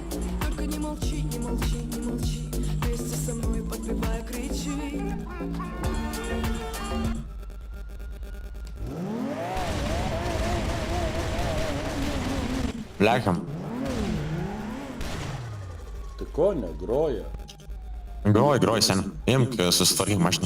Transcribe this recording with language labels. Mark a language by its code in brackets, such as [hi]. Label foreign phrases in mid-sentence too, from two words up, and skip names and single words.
[ru] только не молчи, не молчи, не молчи, вместе со мной подпевая кричи. [lt] Lekiam. Tai ko negroja? Groji, seni. Imk, susitvarkyk mašiną.